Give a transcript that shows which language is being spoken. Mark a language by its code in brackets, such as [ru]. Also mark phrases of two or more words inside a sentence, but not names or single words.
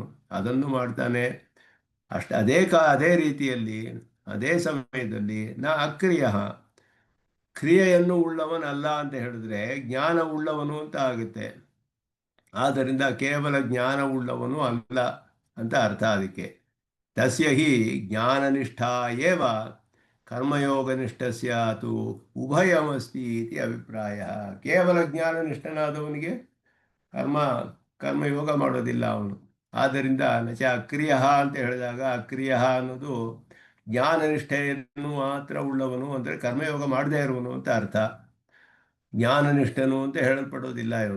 [kn] ಅದನ್ನು ಮಾಡ್ತಾನೆ ಅದೇ ರೀತಿಯಲ್ಲಿ ಅದೇ ಸಮಯದಲ್ಲಿ [sa] ನ ಅಕ್ರಿಯ, [kn] ಕ್ರಿಯೆಯನ್ನು ಉಳ್ಳವನಲ್ಲ ಅಂತ ಹೇಳಿದ್ರೆ ಜ್ಞಾನ ಉಳ್ಳವನು ಅಂತ ಆಗುತ್ತೆ. ಆದ್ದರಿಂದ ಕೇವಲ ಜ್ಞಾನ ಉಳ್ಳವನು ಅಲ್ಲ ಅಂತ ಅರ್ಥ ಅದಕ್ಕೆ. [sa] ತಸ್ಯ ಹಿ ಜ್ಞಾನನಿಷ್ಠಾ ಏವ ಕರ್ಮಯೋಗನಿಷ್ಠಸ್ಯ ತು ಉಭಯಮಸ್ತಿ ಇತಿ ಅಭಿಪ್ರಾಯ. [kn] ಕೇವಲ ಜ್ಞಾನನಿಷ್ಠನಾದವನಿಗೆ ಕರ್ಮಯೋಗ ಮಾಡೋದಿಲ್ಲ ಅವನು. ಆದ್ದರಿಂದ [sa] ನಚ ಅಕ್ರಿಯ [kn] ಅಂತ ಹೇಳಿದಾಗ ಅಕ್ರಿಯ ಅನ್ನೋದು ಜ್ಞಾನನಿಷ್ಠೆಯನ್ನು ಮಾತ್ರ ಉಳ್ಳವನು, ಅಂದರೆ ಕರ್ಮಯೋಗ ಮಾಡದೇ ಇರುವನು ಅಂತ ಅರ್ಥ. ಜ್ಞಾನನಿಷ್ಠನು ಅಂತ ಹೇಳಲ್ಪಡೋದಿಲ್ಲ ಇವನು.